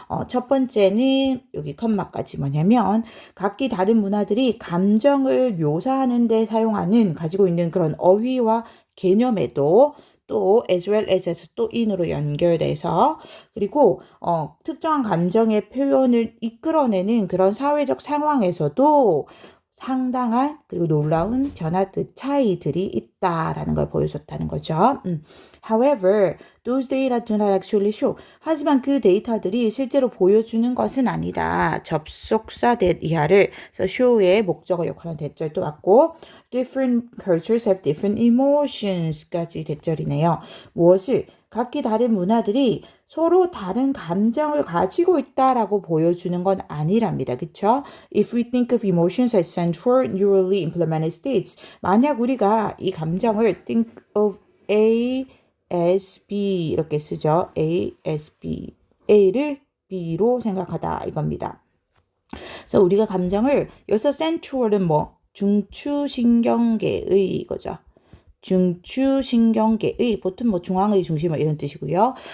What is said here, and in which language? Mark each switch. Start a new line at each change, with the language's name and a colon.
Korean: 첫 번째는 여기 컴마까지 뭐냐면 각기 다른 문화들이 감정을 묘사하는 데 가지고 있는 그런 어휘와 개념에도 또
English: as well as
Korean: 에서 또 in으로 연결돼서 그리고 특정한 감정의 표현을 이끌어내는 그런 사회적 상황에서도 상당한 그리고 놀라운 차이들이 있다라는 걸 보여줬다는 거죠.
English: However, those data do not actually show.
Korean: 하지만 그 데이터들이 실제로 보여주는 것은 아니다. 접속사 that 이하를 그래서 show의 목적어 역할은 대절도 왔고
English: different cultures have different emotions
Korean: 까지 대절이네요. 무엇을? 각기 다른 문화들이 서로 다른 감정을 가지고 있다라고 보여주는 건 아니랍니다. 그쵸?
English: If we think of emotions as central neurally implemented states,
Korean: 만약 우리가 이 감정을
English: think of A as B
Korean: 이렇게 쓰죠.
English: A as B.
Korean: A를 B로 생각하다 이겁니다. 그래서 우리가 감정을 여기서 central은 뭐 중추신경계의 이거죠. 중추신경계의 보통 뭐 중앙의 중심 이런 뜻이고요.